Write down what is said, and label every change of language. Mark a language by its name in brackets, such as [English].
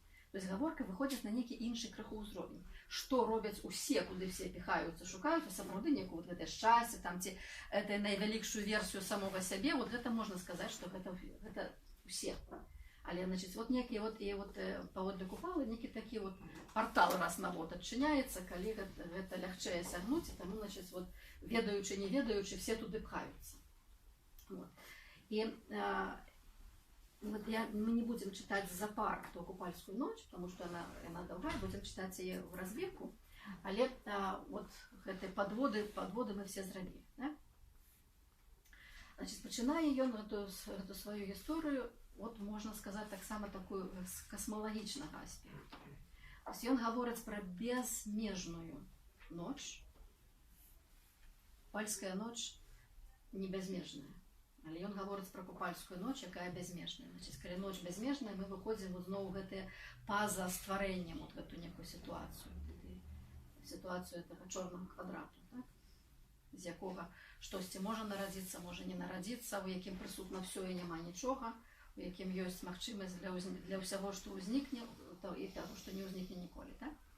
[Belarusian] То есть гаворка выходзіць на нейкі іншы крыху ўзровень. Што робяць усе, куды все піхаюцца, шукаюць, сапраўды некую вот гэтае шчасце, там ці гэта найвялікшую версію самога сябе, вот гэта можна сказаць, што гэта усе. Але, значыць, вот некі вот і вот паводле купалы некі такі вот партал раз на год адчыняецца, калі гэта лягчэй сягнуць, і таму, значыць, вот ведаючы, не ведаючы, все туды пхаюцца. Вот. [Russian] І вот мы не будем читать запар ту купальскую ночь, потому что она долгая, будем читать ее в разбивку, [Belarusian] але вот гэты подводы мы все зрабілі. [Russian] Да? [Belarusian] Значит, пачынае ён эту свою гісторыю, вот можна сказаць таксама такую з касмалагічнага аспекту. Ён гаворыць пра безмежную ноч. Купальская ноч не безмежная. Але ён гаворыць пра купальскую ноч, якая безмежная. Значыць, калі ноч безмежная, мы выходзім зноў гэтыя па-за стварэннем вот гэту некую сітуацыю. Сітуацыю этого чорнага квадрату, так? З якога штосьці можа нарадзіцца, можа не нарадзіцца, у якім прысутна ўсё і няма нічога, у якім ёсць магчымасць для ўсяго, што ўзнікне, і таго, што не ўзнікне ніколі. Так?